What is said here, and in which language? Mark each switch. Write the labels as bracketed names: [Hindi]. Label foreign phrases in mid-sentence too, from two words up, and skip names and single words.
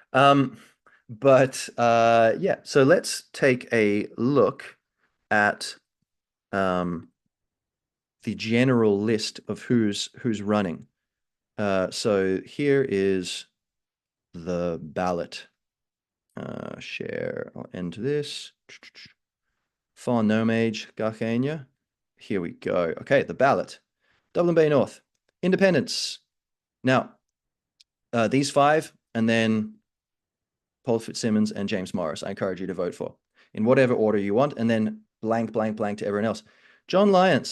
[English] Yeah, so let's take a look at the general list of who's running. So here is the ballot. Share. I'll end this. [Irish] Fá nóméid gachéine. [English] Here we go. Okay, the ballot. Dublin Bay North. Independents. Now, these five, and then Paul Fitzsimmons and James Morris, I encourage you to vote for in whatever order you want, and then blank, blank, blank to everyone else. John Lyons.